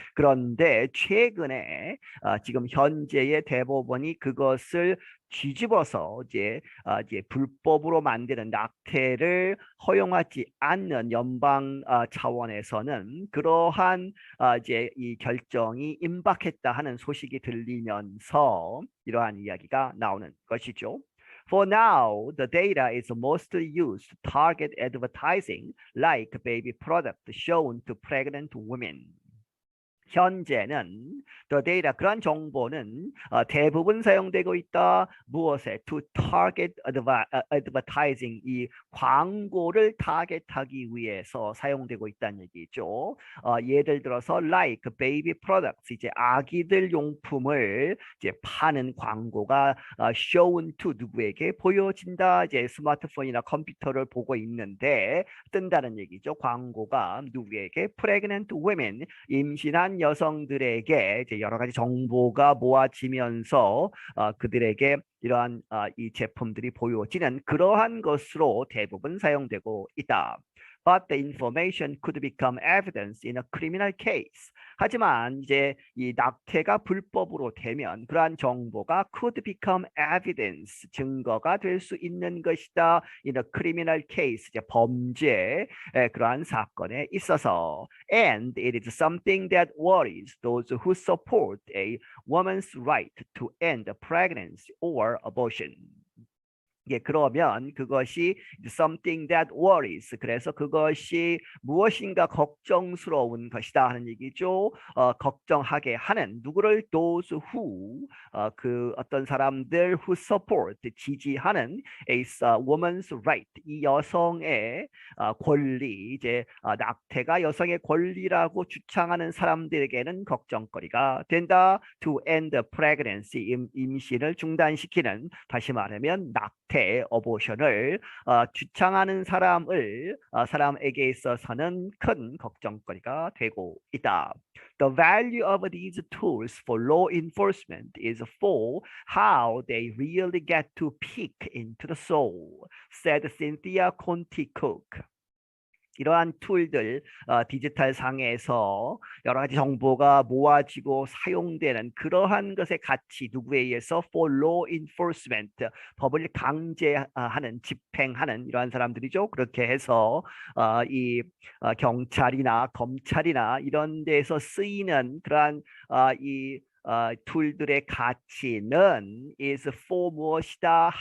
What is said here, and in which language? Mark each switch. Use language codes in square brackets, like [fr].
[ko] 그런데 최근에 지금 현재의 대법원이 그것을 뒤집어서 이제 불법으로 만드는 낙태를 허용하지 않는 연방 차원에서는 그러한 이제 이 결정이 임박했다 하는 소식이 들리면서 이러한 이야기가 나오는 것이죠. [en] For now, the data is mostly used to target advertising like baby products shown to pregnant women. [ko] 현재는 [en] the data, [ko] 그런 정보는 대부분 사용되고 있다. 무엇에? [en] To target advertising, [ko] 이 광고를 타겟하기 위해서 사용되고 있다는 얘기죠. 예를 들어서 [en] like baby products, [ko] 이제 아기들 용품을 이제 파는 광고가 [en] shown to, [ko] 누구에게 보여진다. 이제 스마트폰이나 컴퓨터를 보고 있는데 뜬다는 얘기죠. 광고가 누구에게? pregnant women, 임신한 여성들에게 이제 여러 가지 정보가 모아지면서 그들에게 이러한 이 제품들이 보여지는 그러한 것으로 대부분 사용되고 있다. [en] But the information could become evidence in a criminal case. [ko] 하지만 이제 이 낙태가 불법으로 되면 그러한 정보가 [en] could become evidence, [ko] 증거가 될 수 있는 것이다. [en] in a criminal case, [ko] 이제 범죄 그러한 사건에 있어서. [en] And it is something that worries those who support a woman's right to end pregnancy or abortion. [ko] 예, 그러면 그것이 [en] something that worries. [ko] 그래서 그것이 무엇인가 걱정스러운 것이다 하는 얘기죠. 걱정하게 하는 누구를 [en] those who [ko] 그 어떤 사람들 [en] who support [ko] 지지하는 [en] a woman's right [ko] 이 여성의 권리 이제 낙태가 여성의 권리라고 주장하는 사람들에게는 걱정거리가 된다. [en] To end pregnancy [ko] 임신을 중단시키는 다시 말하면 낙태 어보션을 주창하는 사람에게 있어서는 큰 걱정거리가 되고 있다. [en] The value of these tools for law enforcement is for how they really get to peek into the soul, said Cynthia Conti Cook. [ko] 이러한 툴들, 디지털 상에서 여러 가지 정보가 모아지고 사용되는 그러한 것의 가치 누구에 의해서 [en] for law enforcement, [ko] 법을 강제하는, 집행하는 이러한 사람들이죠. 그렇게 해서 이 경찰이나 검찰이나 이런 데서 쓰이는 그러한 이 툴들의 가치는 [en] is for [ko] 무엇이다?